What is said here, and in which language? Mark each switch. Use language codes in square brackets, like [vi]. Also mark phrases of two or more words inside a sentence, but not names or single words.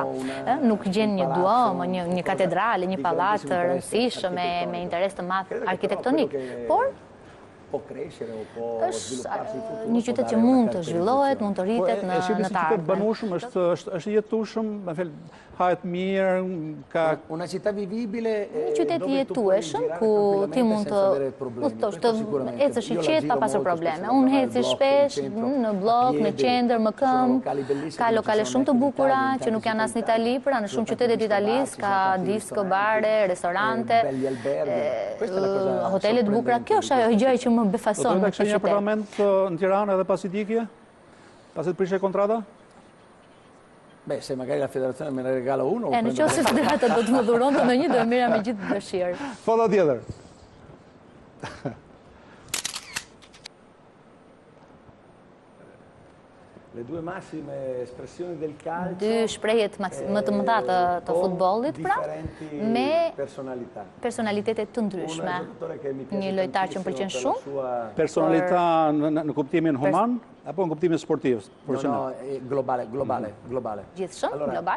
[sq] Nuk gjen një duomo, një katedrale, një pallat të rëndësishëm me interes të madh arkitektonik, por është një qytet që mund të zhvillohet, mund të rritet në të ardhmen. Qytet banueshëm, është jetueshëm, hahet mirë, ka [it] una città vivibile. [sq] Një qytet i jetueshëm ku ti mund të ecësh i qetë pa pasur probleme. Unë eci shpesh në blok, në qendër, më këmbë, ka lokale shumë të bukura që nuk janë as në Itali, pra në shumë qytetet italisë ka disco, bare, restorante, hotele të bukura. Kjo është ajo gjë që më befason në këtë qytet. Një apartament në Tiranë edhe pas ikje? Pasi të prishe kontrata? [it] Beh, se magari la federazione me ne regala uno. [sq] Në qoftë se federata do të më dhuronte në një, do e merra me gjithë dëshirë. Foto tjetër. [it] Le due massime espressioni del calcio. [sq] Dy shprehjet më të mëdha të futbollit, pra, me personalitete të ndryshme. Një lojtar që më pëlqen shumë. Personalità në kuptimin human apo në kuptimin sportiv? [it] No, globale. [sq] Gjithshëm, global.